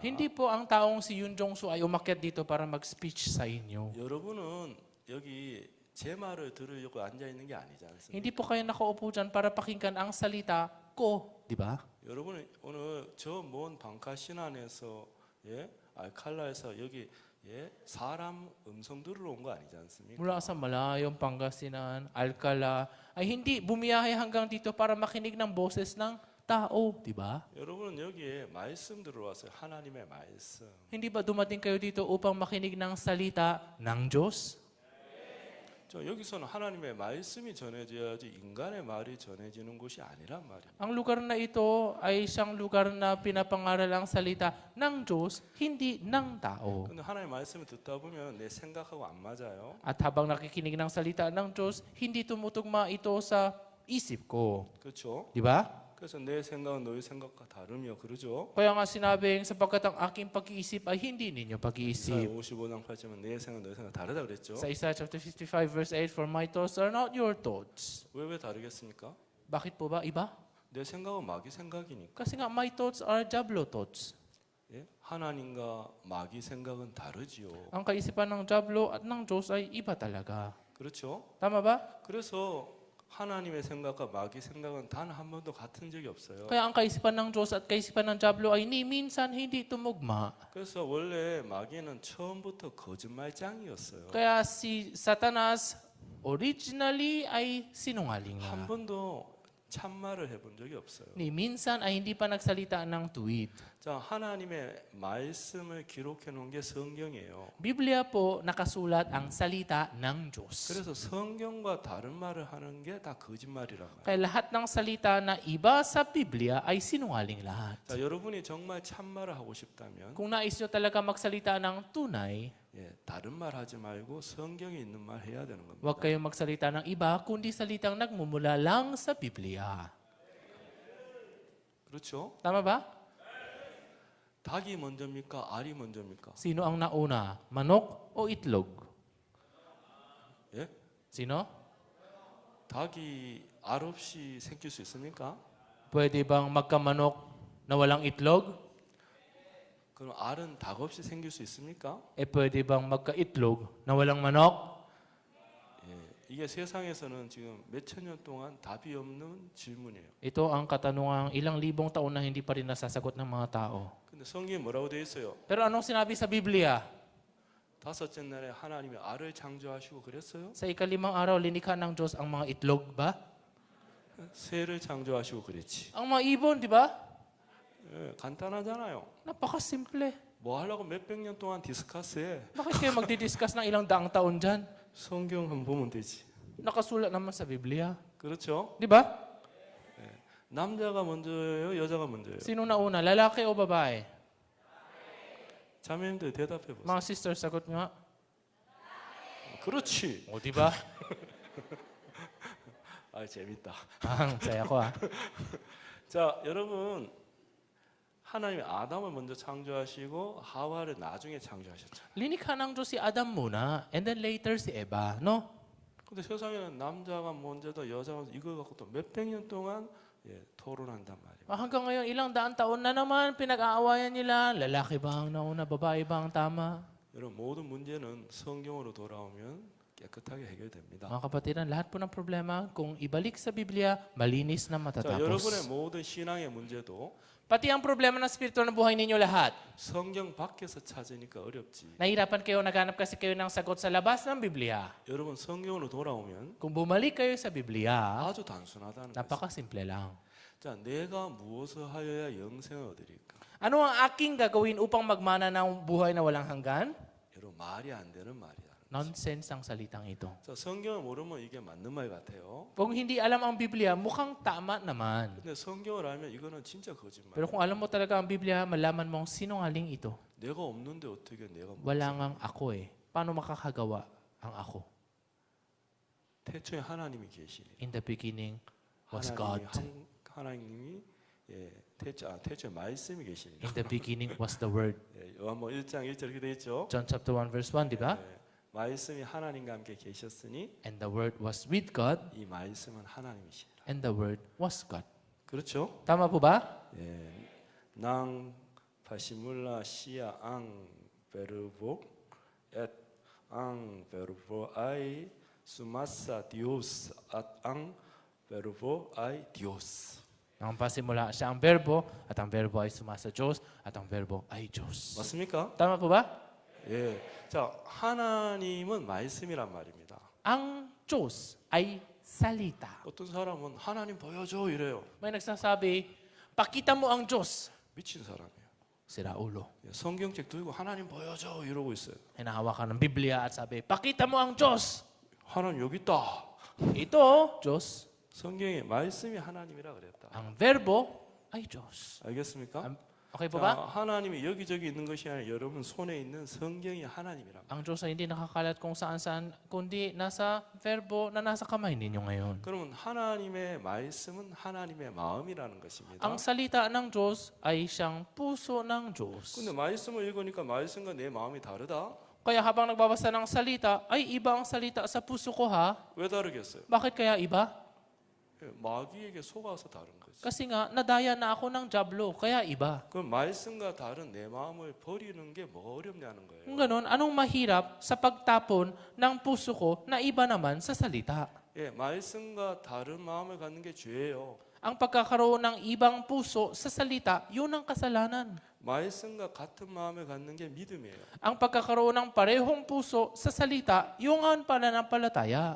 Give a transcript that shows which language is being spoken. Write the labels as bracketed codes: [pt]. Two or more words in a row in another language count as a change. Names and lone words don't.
[tl] Hindi po ang taong si Yun Jongsu ay umakyat dito para mag-speech sa inyo. [ko] 여러분은 여기 제 말을 들으려고 앉아 있는 게 아니지 않습니까? [tl] Hindi po kayo nakaupo dyan para pakinggan ang salita ko, di ba? [ko] 여러분은 오늘 저 먼 방카신 안에서 예, 알칼라에서 여기 예, 사람 음성 들으러 온 거 아니지 않습니까? [tl] Mula sa malayong Pangasinan, Alcala, ay hindi bumiyahe hanggang dito para makinig ng boses ng tao, di ba? [ko] 여러분은 여기에 말씀 들어왔어요. 하나님의 말씀. [tl] Hindi ba dumating kayo dito upang makinig ng salita ng Diyos? [ko] 저 여기서는 하나님의 말씀이 전해져야지 인간의 말이 전해지는 곳이 아니란 말이에요. [tl] Ang lugar na ito ay siyang lugar na pinapangaral ang salita ng Diyos, hindi ng tao. [ko] 근데 하나님의 말씀을 듣다 보면 내 생각하고 안 맞아요. [tl] At habang nakikinig ng salita ng Diyos, hindi tumutugma ito sa isip ko. [ko] 그렇죠? [tl] Di ba? [ko] 그래서 내 생각은 너희 생각과 다르며 그러죠? [tl] Kaya nga sinabing sapagkat ang aking pag-iisip ay hindi ninyo 이사야 pag-iisip. [ko] 55장 8절은 내 생각 너희 생각 다르다 그랬죠? [tl] Sa Isaiah [en] chapter 55 verse 8, for my thoughts are not your thoughts. [ko] 왜 다르겠습니까? [tl] Bakit po ba iba? [ko] 내 생각은 마귀 생각이니까. [tl] Kasi nga [en] my thoughts are Diablo thoughts. [ko] 예? 하나님과 마귀 생각은 다르지요. [tl] Ang kaisipan ng Diablo at ng Diyos ay iba talaga. [ko] 그렇죠? [tl] Tama ba? [ko] 그래서 하나님의 생각과 마귀 생각은 단 한 번도 같은 적이 없어요. [tl] Kaya ang kaisipan ng Diyos at kaisipan ng Diablo ay ni minsan hindi tumugma. [ko] 그래서 원래 마귀는 처음부터 거짓말장이었어요. [tl] Kaya si Satanas originally ay sinungaling [ko] 한 [tl] na. [ko] 번도 참말을 해본 적이 없어요. [tl] Ni minsan ay hindi pa nagsalita ng tuwid. [ko] 자, 하나님의 말씀을 기록해 놓은 게 성경이에요. [tl] Biblia po nakasulat ang salita ng Diyos. [ko] 그래서 성경과 다른 말을 하는 게 다 거짓말이란 말이에요. [tl] Kaya lahat ng salita na iba sa Biblia ay sinungaling lahat. [ko] 자, 여러분이 정말 참말을 하고 싶다면 [tl] Kung nais nyo talaga magsalita ng tunay, [ko] 예, 다른 말 하지 말고 성경에 있는 말 해야 되는 겁니다. [tl] huwag kayong magsalita ng iba, kundi salitang nagmumula lang sa Biblia. [ko] 그렇죠? [tl] Tama ba? [ko] 닭이 먼저입니까? 알이 먼저입니까? [tl] Sino ang nauna? Manok o itlog? [ko] 예? [tl] Sino? [ko] 닭이 알 없이 생길 수 있습니까? [tl] Pwede bang magkamanok na walang itlog? [ko] 그럼 알은 닭 없이 생길 수 있습니까? [tl] Pwede bang magka-itlog na walang manok? [ko] 예, 이게 세상에서는 지금 몇천 년 동안 답이 없는 질문이에요. [tl] Ito ang katanungang ilang libong taon na hindi pa rin nasasagot ng mga tao. [ko] 근데 성경에 뭐라고 되어 있어요? [tl] Pero anong sinabi sa Biblia? [ko] 다섯째 날에 하나님이 알을 창조하시고 그랬어요? [tl] Sa ikalimang araw, linikha ng Diyos ang mga itlog ba? [ko] 새를 창조하시고 그랬지. [tl] Ang mga ibon, di ba? [ko] 예, 간단하잖아요. [tl] Napakasimple. [ko] 뭐 하려고 몇백 년 동안 디스커스해? [tl] Bakit kayo magdidiscuss ng ilang daang taon dyan? [ko] 성경 한번 보면 되지. [tl] Nakasulat naman sa Biblia. [ko] 그렇죠? [tl] Di ba? [ko] 남자가 먼저예요, 여자가 먼저예요? [tl] Sino nauna, lalaki o babae? [ko] 자매님들 대답해 보세요. [tl] Mga sister, sagot nga. [ko] 그렇지. [tl] O, di ba? [ko] 아, 재밌다. [tl] Ang saya ko ah. [ko] 자, 여러분 하나님이 아담을 먼저 창조하시고 하와를 나중에 창조하셨죠. [tl] Linikha ng Diyos si Adam muna, [en] and then [tl] later si Eva, no? [ko] 근데 세상에는 남자가 먼저다 여자가 먼저 이걸 갖고 또 몇백 년 동안 예, 토론한단 말이에요. [tl] Hanggang ngayon, ilang daang taon na naman pinag-aawayan nila. Lalaki ba ang nauna, babae ba ang tama? [ko] 여러분 모든 문제는 성경으로 돌아오면 깨끗하게 해결됩니다. [tl] Mga kapatiran, lahat po ng problema, kung ibalik sa Biblia, malinis na [ko] 자, 여러분의 [tl] matatapos. [ko] 모든 신앙의 문제도 [tl] Pati ang problema ng spiritual na buhay ninyo lahat. [ko] 성경 밖에서 찾으니까 어렵지. [tl] Nahirapan kayo, naghanap kasi kayo ng sagot sa labas ng Biblia. [ko] 여러분 성경으로 돌아오면 [tl] Kung bumalik kayo sa Biblia, [ko] 아주 단순하다는 거죠. [tl] napakasimple lang. [ko] 자, 내가 무엇을 하여야 영생을 얻으리까? [tl] Ano ang aking gagawin upang magmana ng buhay na walang hanggan? [ko] 여러분 말이 안 되는 말이야. [tl] Nonsense ang salitang ito. [ko] 자, 성경을 모르면 이게 맞는 말 같아요. [tl] Kung hindi alam ang Biblia, mukhang tama naman. [ko] 근데 성경을 알면 이거는 진짜 거짓말. [tl] Pero kung alam mo talaga ang Biblia, malaman mong sinungaling ito. [ko] 내가 없는데 어떻게 내가 뭐 [tl] Wala ngang ako eh. Paano makakagawa ang ako? [ko] 태초에 하나님이 계시니. [en] In the beginning was God. [ko] 하나님이 예, 태초에 말씀이 계시니. [en] In the beginning was the Word. [ko] 예, 요한복음 1장 1절 이렇게 돼 있죠. [en] John chapter 1 verse 1, [tl] di ba? [ko] 예, 말씀이 하나님과 함께 계셨으니 [en] And the Word was with God, [ko] 이 말씀은 하나님이시라. [en] and the Word was God. [ko] 그렇죠? [tl] Tama po ba? 예, Nang pasimula siya ang verbo at ang verbo ay sumasa Diyos at ang verbo ay Diyos. Ang pasimula siya ang verbo at ang verbo ay sumasa Diyos at ang verbo ay Diyos. [ko] 맞습니까? [tl] Tama po ba? [ko] 예. 자, 하나님은 말씀이란 말입니다. [tl] Ang Diyos ay salita. [ko] 어떤 사람은 하나님 보여줘 이래요. [tl] May nagsasabi, pakita mo ang Diyos. [ko] 미친 사람이에요. [tl] Sira ulo. [ko] 예, 성경책 들고 하나님 보여줘 이러고 있어요. [tl] Hinahawakan ng Biblia at sabi, pakita mo ang Diyos. [ko] 하나님 여기 있다. [tl] Ito, Diyos. [ko] 성경에 말씀이 하나님이라 그랬다. [tl] Ang verbo ay Diyos. [ko] 알겠습니까? [tl] Okay po [ko] 자, [tl] ba? [ko] 하나님이 여기저기 있는 것이 아니라 여러분 손에 있는 성경이 하나님이라. [tl] Ang Diyos ay hindi nakakalat kung saan-saan, kundi nasa verbo na nasa kamay ninyo ngayon. [ko] 그러면 하나님의 말씀은 하나님의 마음이라는 것입니다. [tl] Ang salita ng Diyos ay siyang puso ng Diyos. [ko] 근데 말씀을 읽으니까 말씀과 내 마음이 다르다? [tl] Kaya habang nagbabasa ng salita, ay iba ang salita sa puso ko ha? [ko] 왜 다르겠어요? [tl] Bakit kaya iba? [ko] 예, 마귀에게 속아서 다른 거지. [tl] Kasi nga, nadaya na ako ng Diablo, kaya iba. [ko] 그럼 말씀과 다른 내 마음을 버리는 게 뭐 어렵냐는 거예요. [tl] Kung ganun, anong mahirap sa pagtapon ng puso ko na iba naman sa salita? [ko] 예, 말씀과 다른 마음을 갖는 게 죄예요. [tl] Ang pagkakaroon ng ibang puso sa salita, yun ang kasalanan. [ko] 말씀과 같은 마음을 갖는 게 믿음이에요. [tl] Ang pagkakaroon ng parehong puso sa salita, yung ang pananampalataya.